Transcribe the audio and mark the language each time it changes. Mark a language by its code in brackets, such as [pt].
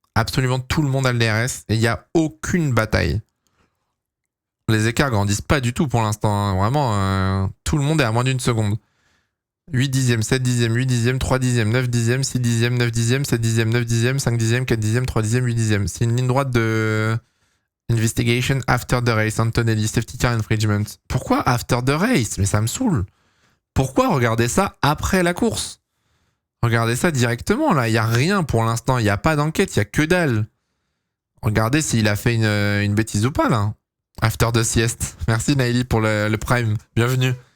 [fr] Absolument tout le monde a le DRS. Et il n'y a aucune bataille. Les écarts grandissent pas du tout pour l'instant. Hein. Vraiment, tout le monde est à moins d'une seconde. 8 dixièmes, 7 dixièmes, 8 dixièmes, 3 dixièmes, 9 dixièmes, 6 dixièmes, 9 dixièmes, 7 dixièmes, 9 dixièmes, 5 dixièmes, 4 dixièmes, 3 dixièmes, 8 dixièmes. C'est une ligne droite de... [en] Investigation after the race, Antonelli, safety car infringement. [fr] Pourquoi [en] after the race? [fr] Mais ça me saoule. Pourquoi regarder ça après la course? Regardez ça directement, là. Il n'y a rien pour l'instant. Il n'y a pas d'enquête, il n'y a que dalle. Regardez s'il a fait une bêtise ou pas, là. [en] After the [fr] sieste. Merci, Naili, pour le prime. Bienvenue.